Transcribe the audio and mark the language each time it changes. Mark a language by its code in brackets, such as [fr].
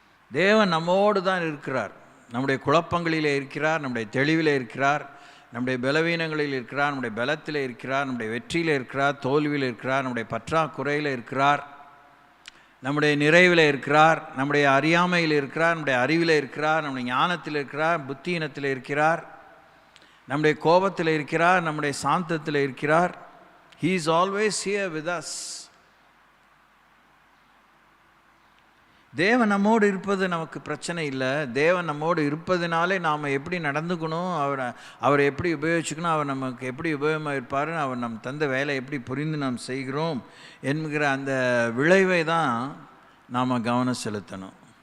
[ta] தேவன் நம்மோடு தான் இருக்கிறார். நம்முடைய குழப்பங்களிலே இருக்கிறார், நம்முடைய தெளிவில் இருக்கிறார், நம்முடைய பலவீனங்களில் இருக்கிறார், நம்முடைய பலத்தில் இருக்கிறார், நம்முடைய வெற்றியில் இருக்கிறார், தோல்வியில் இருக்கிறார், நம்முடைய பற்றாக்குறையில் இருக்கிறார், நம்முடைய நிறைவில் இருக்கிறார், நம்முடைய அறியாமையில் இருக்கிறார், நம்முடைய அறிவில் இருக்கிறார், நம்முடைய ஞானத்தில் இருக்கிறார், புத்தியினத்தில் இருக்கிறார், நம்முடைய கோபத்தில் இருக்கிறார், நம்முடைய சாந்தத்தில் இருக்கிறார். [en] He is always here with us. [ta] தேவன் நம்மோடு இருப்பது நமக்கு பிரச்சனை இல்லை. தேவன் நம்மோடு இருப்பதுனாலே நாம் எப்படி நடந்துக்கணும், அவரை எப்படி உபயோகிச்சுக்கணும், அவர் நமக்கு எப்படி உபயோகமாக இருப்பார், அவர் நம் தந்த வேலை எப்படி புரிந்து நாம் செய்கிறோம் என்கிற அந்த விளைவை தான் நாம் கவனம் செலுத்தணும்.